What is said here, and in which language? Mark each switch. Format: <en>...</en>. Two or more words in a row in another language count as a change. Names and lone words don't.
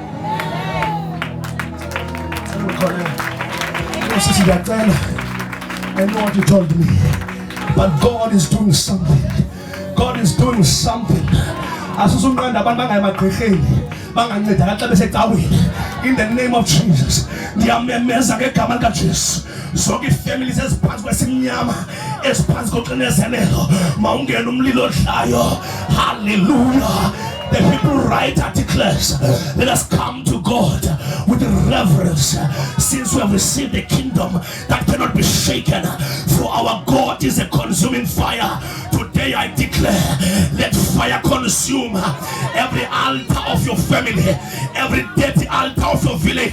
<en>Tell me, Cornell, Sister Diana, I know what you told me, but God is doing something. God is doing something. In the name of Jesus,</en> <nd>zonke families eziphansi kwesimnyama eziphansi koxinezelelo mawungena umlilo odlayo.</nd> <en>Hallelujah. The Hebrew writer declares, let us come to God with reverence, since we have received a kingdom that cannot be shaken, for our God is a consuming fire. Today I declare, let fire consume every altar of your family, every dirty altar of your village.</en>